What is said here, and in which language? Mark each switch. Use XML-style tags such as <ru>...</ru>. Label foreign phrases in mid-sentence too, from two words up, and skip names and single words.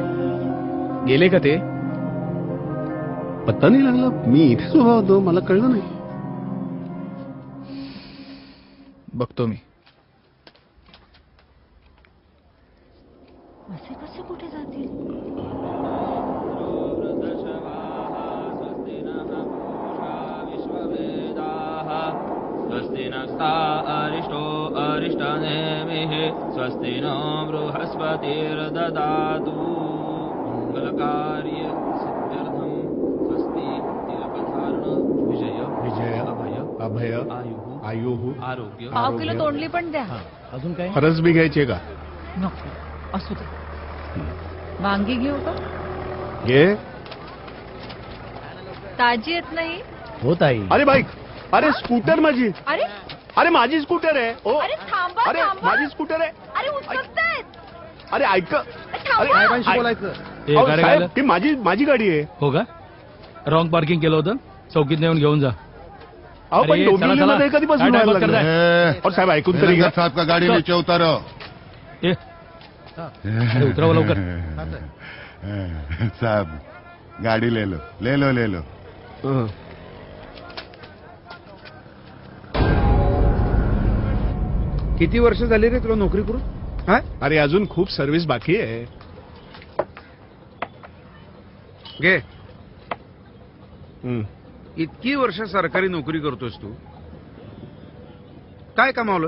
<mr>गेले का ते? पत्ता नाही लागला. मी इथेच उभा होतो, मला कळलं नाही. बघतो मी. असे कसे कुठे जातील?</mr> <sa>स्वस्ति नस्ता अरिष्टो अरिष्टनेमिः स्वस्ति नो बृहस्पतिर्ददातु मंगलकार्य सिद्ध्यर्थं स्वस्ति तिलकधारण विजय अभय आयुः आरोग्य.</sa> <mr>5 किलो तोंडली पण द्या. अजून काय? फरस बी घ्यायचे का? नको असू दे. वांगी घेऊ का? घे. ताजी येत नाही. हो ताई. अरे बाईक अरे स्कूटर माझी. अरे अरे माझी स्कूटर आहे. ओ अरे थांबा अरे थांबा. माझी स्कूटर आहे. अरे उचलतायत. अरे ऐक. थांबा. साहेबांशी बोलायचं. अहो, साहेब, ती माझी गाडी आहे. हो का?</mr> <en>wrong parking</en> <mr>केलं होतं, चौकीत नेऊन घेऊन जा. अहो पण अरे, चला, चला. डोंबिवलीमध्ये कधीपासून काय व्हायला टाइम लागलं? करताय? और साहेब ऐकून तरी घ्या.</mr> <hi>साहब का गाड़ी नीचे उतारो.</hi> <mr>ए, अरे उतरावं लवकर.</mr> <hi>साहब गाड़ी ले लो ले लो ले लो.</hi> <mr>किती वर्ष झाली रे तुला नोकरी करून? हा? अरे अजून खूप सर्व्हिस बाकी आहे. घे. इतकी वर्ष सरकारी नोकरी करतोस तू, काय कमावलंस?</mr>